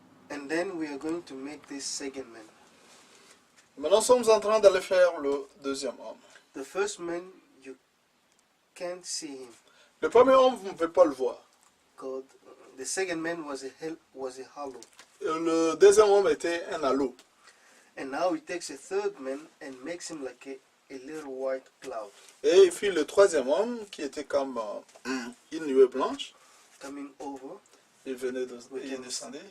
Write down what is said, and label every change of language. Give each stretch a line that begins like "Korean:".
English: And then we are going to make this second man.
French: Maintenant, nous sommes en train d'aller faire le deuxième homme.
English: The first man, you can't see him.
French: Le premier homme, vous ne pouvez pas le voir.
English: God, the second man was a hollow.
French: Le deuxième homme était un halo.
English: And now he takes a third man and makes him like a little white cloud.
French: Et il fit le troisième homme qui était comme une nuée blanche.
English: Coming over,
French: Il venait de il descendait.